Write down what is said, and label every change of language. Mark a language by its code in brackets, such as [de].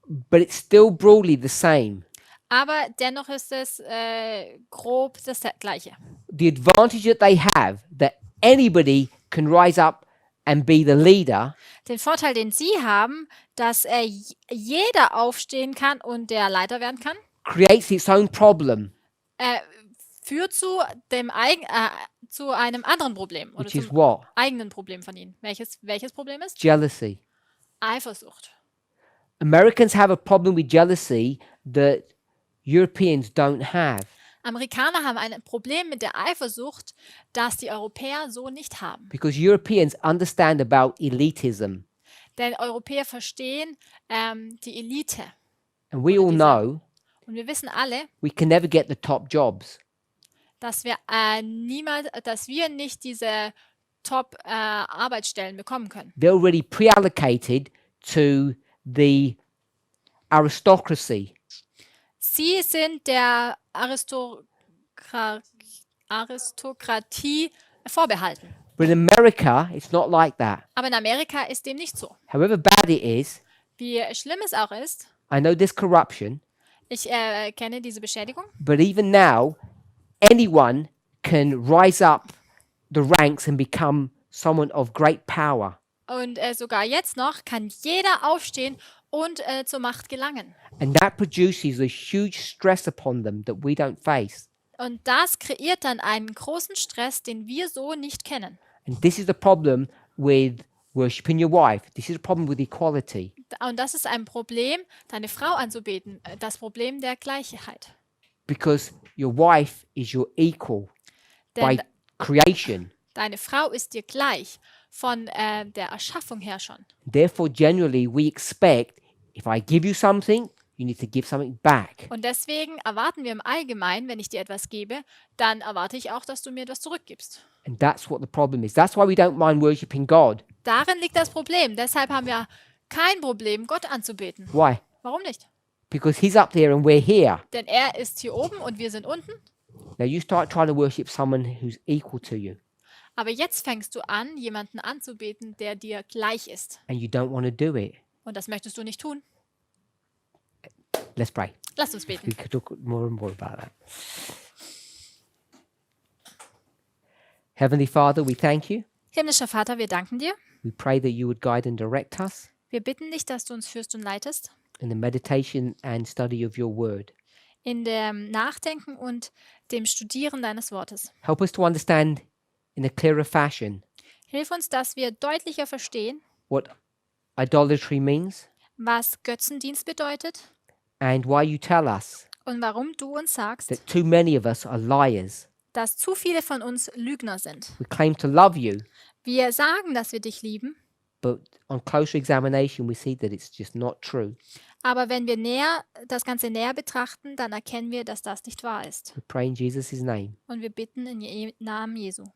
[en] but it's still broadly the same. [de] aber dennoch ist es grob das Gleiche. [en] The advantage that they have, that anybody can rise up and be the leader, [de] Den Vorteil, den sie haben, dass jeder aufstehen kann und der Leiter werden kann, [en] creates its own problem, [de] führt zu einem anderen Problem oder [en] which is [de] zum [en] what? [de] eigenen Problem von ihnen. Welches Problem ist? [en] Jealousy. [de] Eifersucht. [en] Americans have a problem with jealousy that Europeans don't have. [de] Amerikaner haben ein Problem mit der Eifersucht, das die Europäer so nicht haben. [en] Because Europeans understand about elitism. [de] Denn Europäer verstehen die Elite. [en] And we all know [de] Und wir wissen alle, [en] we can never get the top jobs. [de] dass wir nicht diese Top-Arbeitsstellen bekommen können. [en] They're already pre-allocated to the aristocracy. [de] Sie sind der Aristokratie vorbehalten. [en] But in America, it's not like that. [de] Aber in Amerika ist dem nicht so. [en] However bad it is, [de] Wie schlimm es auch ist, [en] I know there's corruption, [de] Ich kenne diese Beschädigung. [en] But even now, anyone can rise up the ranks and become someone of great power. [de] Und sogar jetzt noch kann jeder aufstehen und zur Macht gelangen. [en] And that produces a huge stress upon them that we don't face. [de] Und das kreiert dann einen großen Stress, den wir so nicht kennen. [en] And this is the problem with worshiping your wife. This is the problem with equality. [de] Und das ist ein Problem, deine Frau anzubeten, das Problem der Gleichheit. [en] Because your wife is your equal by [de] Denn [en] creation. [de] deine Frau ist dir gleich von der Erschaffung her schon. [en] Therefore, generally, we expect if I give you something, you need to give something back. [de] Und deswegen erwarten wir im Allgemeinen, wenn ich dir etwas gebe, dann erwarte ich auch, dass du mir etwas zurückgibst. [en] And that's what the problem is. That's why we don't mind worshiping God. [de] Darin liegt das Problem. Deshalb haben wir kein Problem, Gott anzubeten. [en] Why? [de] Warum nicht? [en] Because He's up there and we're here. [de] Denn er ist hier oben und wir sind unten. [en] Now, you start trying to worship someone who's equal to you, [de] Aber jetzt fängst du an, jemanden anzubeten, der dir gleich ist. [en] and you don't want to do it. [de] Und das möchtest du nicht tun. [en] Let's pray. [de] Lass uns [en] We [de] beten. [en] could talk more and more about that. Heavenly Father, we thank you. [de] Himmlischer Vater, wir danken dir. [en] We pray that you would guide and direct us [de] Wir bitten dich, dass du uns führst und leitest [en] in the meditation and study of your word. [de] in dem Nachdenken und dem Studieren deines Wortes. [en] Help us to understand in a clearer fashion [de] Hilf uns, dass wir deutlicher verstehen, [en] what idolatry means [de] was Götzendienst bedeutet [en] and why you tell us [de] und warum du uns sagst, [en] that too many of us are liars. [de] dass zu viele von uns Lügner sind. [en] We claim to love you, [de] Wir sagen, dass wir dich lieben, [en] but on closer examination, we see that it's just not true. [de] aber wenn wir das Ganze näher betrachten, dann erkennen wir, dass das nicht wahr ist. [en] We pray in Jesus' name [de] Und wir bitten in Namen Jesu